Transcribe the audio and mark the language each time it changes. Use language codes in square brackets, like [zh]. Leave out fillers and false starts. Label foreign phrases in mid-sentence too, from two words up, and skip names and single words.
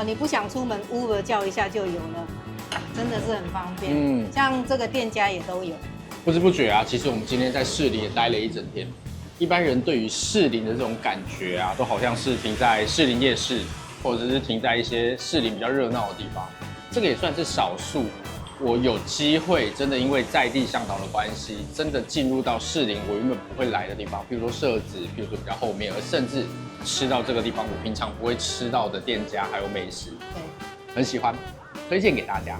[zh] 你不想出门，Uber叫一下就有了，真的是很方便。像這個店家也都有。不知不覺啊，其實我們今天在士林也待了一整天。一般人對於士林的這種感覺啊，都好像是停在士林夜市，或者是停在一些士林比較熱鬧的地方。這個也算是少數。我有機會真的因為在地向導的關係，真的進入到士林我原本不會來的地方，比如說社子，比如說比較後面，而甚至吃到這個地方我平常不會吃到的店家還有美食，對，很喜歡，推薦給大家。